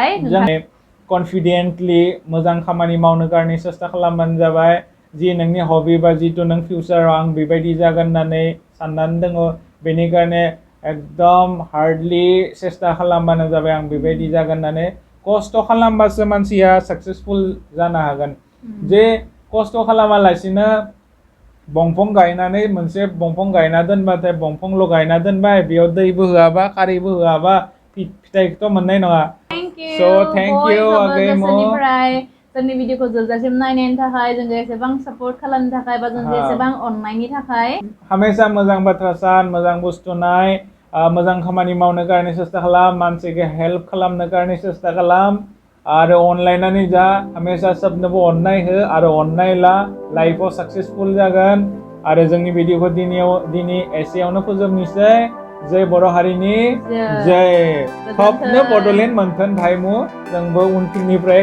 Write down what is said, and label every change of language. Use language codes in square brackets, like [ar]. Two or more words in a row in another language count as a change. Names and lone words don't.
[brx] कनफिडेन्टलि मोजां खामानि मावनो कारणे सेस्था खालामबानो जाबाय जि नोंनि हबि बा जितु नों फिउचाराव आं बेबायदि जागोन होननानै साननानै दङ बेनिखायनो एकदम हार्डलि सेस्था खालामबानो जाबाय आं बेबायदि जागोन होननानै खस्थ' खालामबासो मानसिया सक्सेसफुल जानो हागोन जे खस्थ' खालामालासिनो बंफां गायनानै मोनसे बंफां गायना दोनबाथाय बंफांल' गायना दोनबाय बेयाव दैबो होआबा खारैबो होआबा फिथाइखौथ' मोननाय नङा [en] Thank you So, thank you [brx] बयहाबो [en] again, Mo. [brx] गोसोनिफ्राय जोंनि भिडिअखौ जोबजासिम नायनायनि थाखाय जोंखौ एसेबां सापर्ट खालामनो थाखाय बा जोंखौ हाँ। एसेबां अननायनि थाखाय हमेशा मोजां बाथ्रा सान मोजां बुस्थु नाय मोजां खामानि मावनो कारणे सेस्था खालाम मानसिखौ हेल्प खालामनो कारणे सेस्था खालाम आरो अनलायनानै जा हमेशा सबनोबो अननाय हो आरो अननाय ला लाइफआव सक्सेसफुल जागोन आरो जोंनि भिडिअखौ दिनै एसेयावनो फोजोबनोसै जय बर' हारिनि जय थबनो बड'लेण्ड मोनथों भाइमु जोंबो उनफिननिफ्राय